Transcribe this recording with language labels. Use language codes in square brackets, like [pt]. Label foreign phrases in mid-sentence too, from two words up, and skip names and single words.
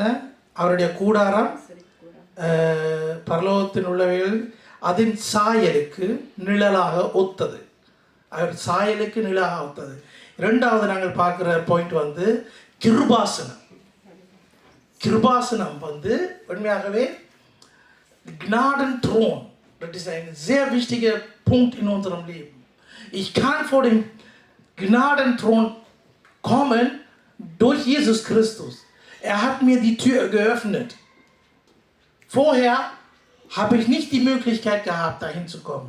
[ta] அவருடைய கூடாரம் பரலோகத்தில் உள்ளவைகள் அதன் சாயலுக்கு நிழலாக ஒத்தது. அவர் சாயலுக்கு நிழலாக ஒத்தது. இரண்டாவது நாங்கள் பார்க்குற பாயிண்ட் வந்து கிருபாசனம். கிருபாசனம் வந்து உண்மையாகவே [de] Gnaden Thron. Das ist ein sehr wichtiger Punkt in unserem Leben. Ich kann vor dem Gnadenthron kommen durch Jesus Christus. Er hat mir die Tür geöffnet. Vorher habe ich nicht die Möglichkeit gehabt, dahin zu kommen.